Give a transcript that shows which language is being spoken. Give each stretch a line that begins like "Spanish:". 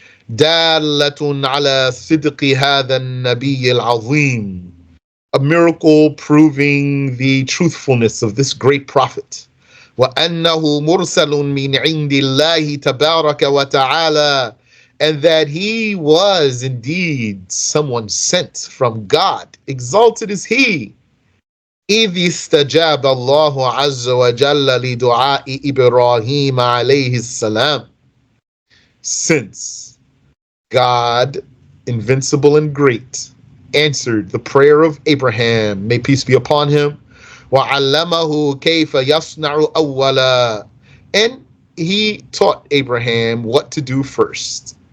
Arabic: دالة على صدق هذا النبي العظيم.
English: A miracle proving the truthfulness of this great prophet.
Arabic: وأنه مرسل من عند الله تبارك وتعالى.
English: And that he was indeed someone sent from God. Exalted is he.
Arabic: إذ استجاب الله عز وجل لدعاء إبراهيم عليه السلام.
English: Since God, invincible and great, answered the prayer of Abraham, may peace be upon him.
Arabic: وَعَلَّمَهُ كَيْفَ يَصْنَعُ أَوَّلًا.
English: And he taught Abraham what to do first.